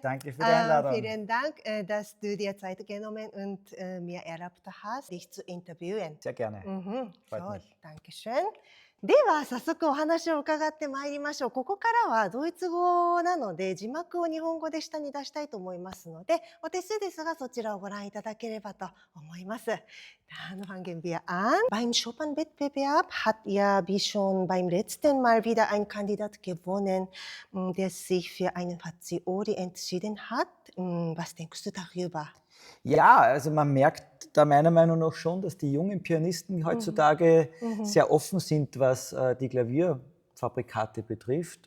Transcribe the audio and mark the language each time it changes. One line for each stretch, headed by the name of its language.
German: Danke für die Einladung. Vielen Dank, dass du dir Zeit genommen und mir erlaubt hast, dich zu interviewen. Sehr gerne. Freut So, mich. danke schön.
Japanese: では早速お話を伺ってまいりましょう。ここからはドイツ語なので字幕を日本語で下に出したいと思いますので、お手数ですがそちらをご覧いただければと思います。
German: Dann fangen wir an. Beim Chopin-Wettbewerb hat ja wie schon beim letzten Mal wieder ein Kandidat gewonnen, der sich für einen Fazioli entschieden hat. Was denkst du darüber? Ja, also man merkt da meiner Meinung nach schon, dass die jungen Pianisten heutzutage sehr offen sind, was die Klavierfabrikate betrifft.